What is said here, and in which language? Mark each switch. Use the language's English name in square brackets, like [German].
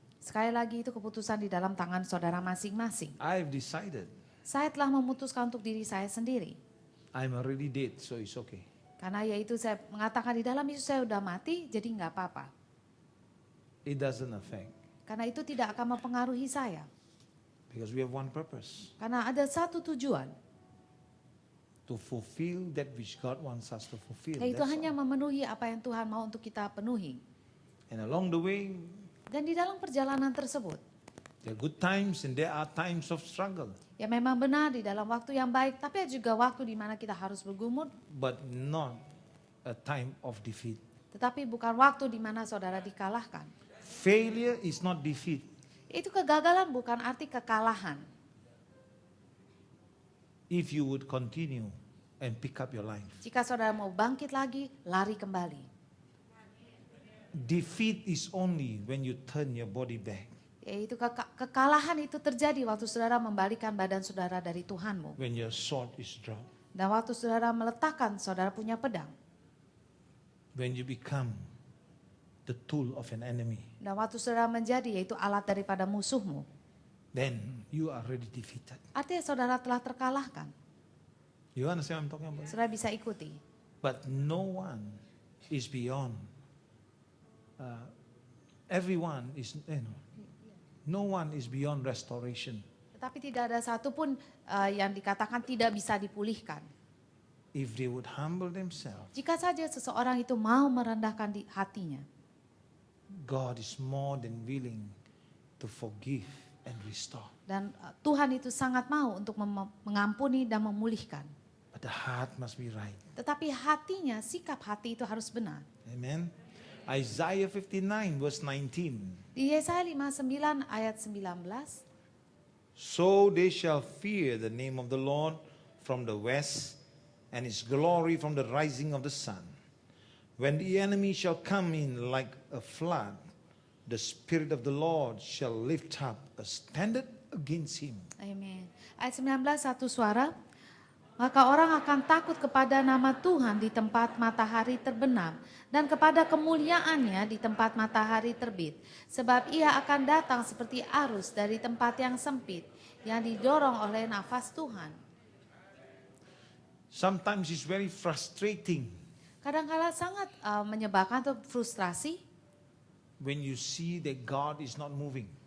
[Indonesian] Sekali lagi itu keputusan di dalam tangan saudara masing-masing. [English] I've decided. [Indonesian] Saya telah memutuskan untuk diri saya sendiri. [English] I'm already dead, so it's okay. [Indonesian] Karena yaitu saya mengatakan di dalam Yesus saya udah mati, jadi nggak apa-apa. [English] It doesn't affect. [Indonesian] Karena itu tidak akan mempengaruhi saya. [English] Because we have one purpose. [Indonesian] Karena ada satu tujuan, [English] To fulfill that which God wants us to fulfill. [Indonesian] yaitu [English] That's [Indonesian] hanya [English] all. [Indonesian] memenuhi apa yang Tuhan mau untuk kita penuhi. [English] And along the way, [Indonesian] Dan di dalam perjalanan tersebut, [English] there are good times and there are times of struggle. [Indonesian] ya memang benar di dalam waktu yang baik, tapi ada juga waktu di mana kita harus bergumul, [English] But not a time of defeat. [Indonesian] tetapi bukan waktu di mana saudara dikalahkan. [English] Failure is not defeat. [Indonesian] Itu kegagalan bukan arti kekalahan. [English] If you would continue and pick up your life. [Indonesian] Jika saudara mau bangkit lagi, lari kembali. [English] Defeat is only when you turn your body back. [Indonesian] Yaitu kekalahan itu terjadi waktu saudara membalikan badan saudara dari Tuhanmu. [English] When your sword is dropped. [Indonesian] Dan waktu saudara meletakkan saudara punya pedang. [English] When you become the tool of an enemy. [Indonesian] Dan waktu saudara menjadi yaitu alat daripada musuhmu. [English] Then you are already defeated. [Indonesian] Artinya saudara telah terkalahkan. [English] You understand what I'm talking about? [Indonesian] Saudara bisa ikuti. [English] But no one is beyond. Everyone is, no one is beyond restoration. [Indonesian] Tetapi tidak ada satupun yang dikatakan tidak bisa dipulihkan. [English] If they would humble themselves, [Indonesian] Jika saja seseorang itu mau merendahkan di hatinya, [English] God is more than willing to forgive and restore. [Indonesian] dan Tuhan itu sangat mau untuk mengampuni dan memulihkan. [English] But the heart must be right. [Indonesian] Tetapi hatinya, sikap hati itu harus benar. [English] Amen. Isaiah 59 verse 19. [Indonesian] Di Yesaya 59 ayat 19, [English] So they shall fear the name of the Lord from the west, and his glory from the rising of the sun. When the enemy shall come in like a flood, the Spirit of the Lord shall lift up a standard against him. [Indonesian] amin. Ayat 19 satu suara, maka orang akan takut kepada nama Tuhan di tempat matahari terbenam dan kepada kemuliaannya di tempat matahari terbit. Sebab ia akan datang seperti arus dari tempat yang sempit yang didorong oleh nafas Tuhan. [English] Sometimes it's very frustrating [Indonesian] Kadang-kadang sangat menyebabkan atau frustrasi [English] when you see that God is not moving.